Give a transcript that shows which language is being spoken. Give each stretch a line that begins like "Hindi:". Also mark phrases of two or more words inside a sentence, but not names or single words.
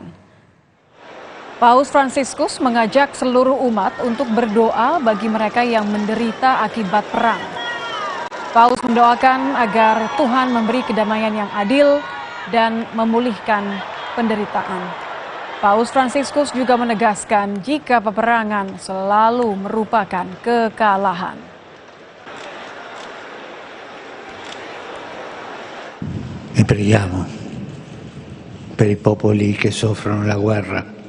Indonesian: Paus Fransiskus mengajak seluruh umat untuk berdoa bagi mereka yang menderita akibat perang. Paus mendoakan agar Tuhan memberi kedamaian yang adil dan memulihkan penderitaan. Paus Fransiskus juga menegaskan jika peperangan selalu merupakan kekalahan.
Italian: E preghiamo per i popoli che soffrono la guerra.